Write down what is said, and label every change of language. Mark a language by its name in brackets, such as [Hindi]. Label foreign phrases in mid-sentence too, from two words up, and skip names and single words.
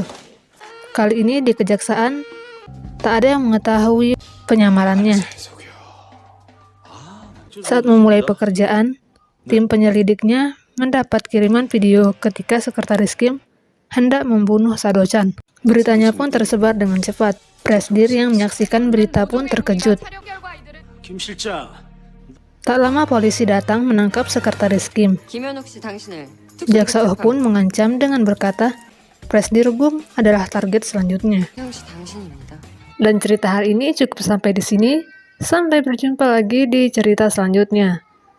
[Indonesian] Kali ini di kejaksaan, tak ada yang mengetahui penyamarannya. Saat memulai pekerjaan, tim penyelidiknya mendapat kiriman video ketika Sekretaris Kim hendak membunuh Sado-chan. Beritanya pun tersebar dengan cepat. Presdir yang menyaksikan berita pun terkejut. [Korean] 김 실장, [Indonesian] Tak lama polisi datang menangkap Sekretaris Kim. [Korean] 김현욱 씨 당신을 [Indonesian] Jaksa Oh pun mengancam dengan berkata, Presdirgum adalah target selanjutnya. [Korean] 태영 씨 당신입니다. [Indonesian] Dan cerita hari ini cukup sampai di sini. Sampai berjumpa lagi di cerita selanjutnya.